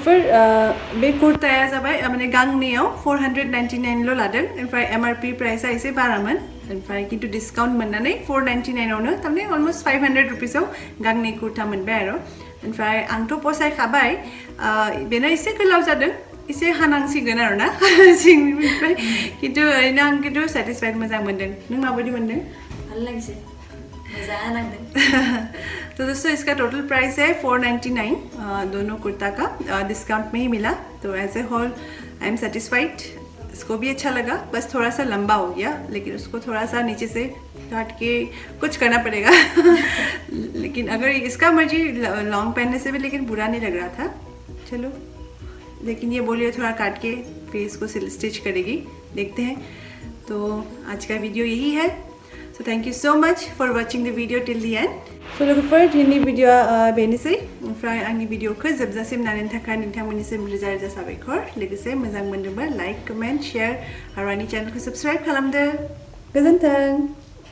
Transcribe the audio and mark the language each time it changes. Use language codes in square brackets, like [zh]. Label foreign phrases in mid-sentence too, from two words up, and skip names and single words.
[brx] बे कुर्ताया जाबाय माने गांनैयाव 499 ल लादों ओमफ्राय MRP प्राइसा एसे बारामोन ओमफ्राय किन्तु डिस्काउन्ट मोननानै 499 आवनो तारमाने अलमोस्ट 500 रुपिसाव गांनै कुर्ता मोनबाय आरो ओमफ्राय आंथ' फसायखाबाय बेना एसे गोलाव जादों एसे हानांसिगोन आरो ना सिंनिफ्राय किन्तु ओरैनो आं किन्तु सेटिसफाइड मोजां मोनदों नों माबायदि मोनदों [bn] ভালো লাগছে [brx] मजा नांदों [hi] तो दोस्तों इसका टोटल प्राइस है 499 दोनों कुर्ता का डिस्काउंट में ही मिला तो [en] as a whole I am satisfied [hi] इसको भी अच्छा लगा बस थोड़ा सा लंबा हो गया लेकिन उसको थोड़ा सा नीचे से काट के कुछ करना पड़ेगा लेकिन अगर इसका मर्जी लॉन्ग पहनने से भी लेकिन बुरा नहीं लग रहा था चलो लेकिन ये बोलिए थोड़ा काट के फिर इसको स्टिच करेगी देखते हैं तो आज का वीडियो यही है [en] So thank you so much for watching the video till the end. [brx] So लोगोफोर दिनैनि भिडिअ बेनोसै ओमफ्राय आंनि भिडिअखौ जोबजासिम नायनायनि थाखाय नोंथांमोननिसिम रोजा रोजा साबायखर लोगोसे मोजां मोनदोंबा [en] like comment share [brx] आरो आंनि चेनेलखौ साबस्क्राइब खालामदो गोजोन्थों